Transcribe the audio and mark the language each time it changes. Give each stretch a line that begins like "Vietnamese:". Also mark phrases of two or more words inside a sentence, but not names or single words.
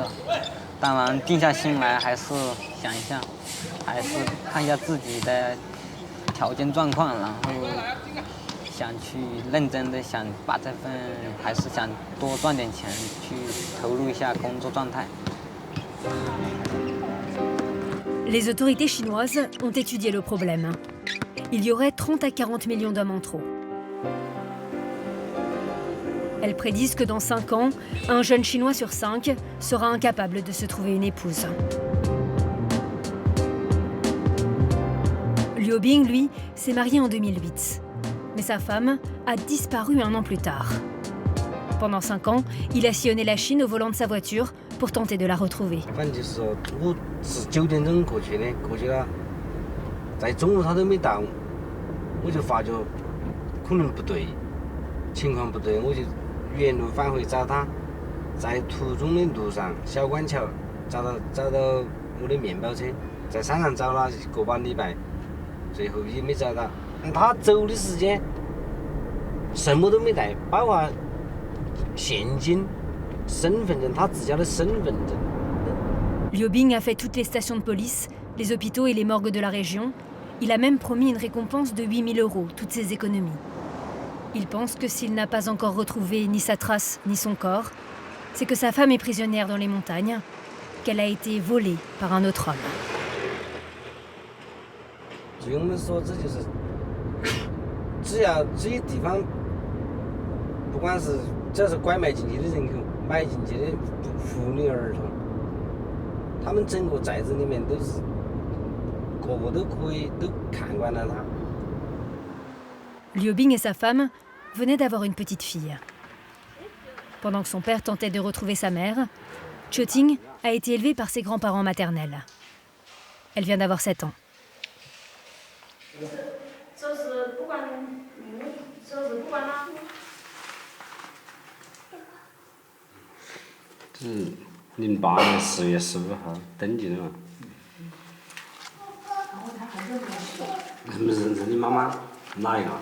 Chinese: 当然，定下心来还是想一下，还是看一下自己的条件状况，然后想去认真的想把这份，还是想多赚点钱，去投入一下工作状态。
French: Les autorités chinoises ont étudié le problème. Il y aurait 30 à 40 millions d'hommes en trop. Elles prédisent que dans 5 ans, un jeune Chinois sur 5 sera incapable de se trouver une épouse. Liu Bing, lui, s'est marié en 2008. Mais sa femme a disparu 1 an plus tard. Pendant 5 ans, il a sillonné la Chine au volant de sa voiture pour tenter de la retrouver.
Chinese: 反正就是说，我是9点钟过去的，过去了，在中午他都没到，我就发觉可能不对，情况不对，我就原路返回找他，在途中的路上，小关桥找到我的面包车，在山上找了个把礼拜，最后也没找到。他走的时间什么都没带，包括现金、身份证，他自家的身份证。
French: Liu Bing a fait toutes les stations de police, les hôpitaux et les morgues de la région. Il a même promis une récompense de 8 000 €, toutes ses économies. Il pense que s'il n'a pas encore retrouvé ni sa trace ni son corps, c'est que sa femme est prisonnière dans les montagnes, qu'elle a été volée par un autre homme.
Chinese: 对我们说，这就是只要这些地方，不管是只要是拐卖进去的人口、买进去的妇女儿童，他们整个寨子里面都是个个都可以都看惯了他。
French: Liu Bing et sa femme venaient d'avoir une petite fille. Pendant que son père tentait de retrouver sa mère, Choting a été élevée par ses grands-parents maternels. Elle vient d'avoir 7 ans.
Chinese: 这是08年10月15号登记的嘛？认不认识你妈妈？哪一个？